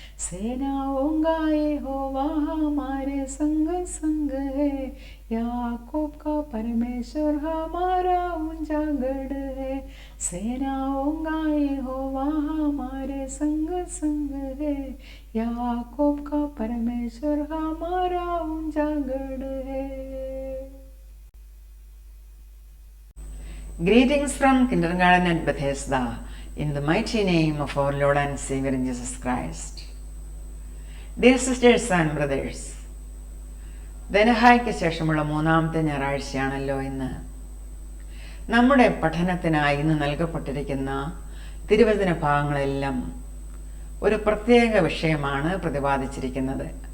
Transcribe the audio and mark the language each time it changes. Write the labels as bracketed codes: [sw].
[hi] सेनाओं का यहोवा हमारे संग संग है, याकूब का परमेश्वर हमारा ऊंचा गढ़ है। सेनाओं का यहोवा हमारे संग संग है, याकूब का परमेश्वर हमारा ऊंचा गढ़ है। [en] Greetings from Kindergarten at Bethesda, in the mighty name of our Lord and Savior Jesus Christ. Dear sisters and brothers, [ml] ധനഹായ്ക്ക് ശേഷമുള്ള മൂന്നാമത്തെ ഞായറാഴ്ചയാണല്ലോ ഇന്ന്. നമ്മുടെ പഠനത്തിനായി ഇന്ന് നൽകപ്പെട്ടിരിക്കുന്ന തിരുവചന ഭാഗങ്ങളെല്ലാം ഒരു പ്രത്യേക വിഷയമാണ് പ്രതിപാദിച്ചിരിക്കുന്നത്.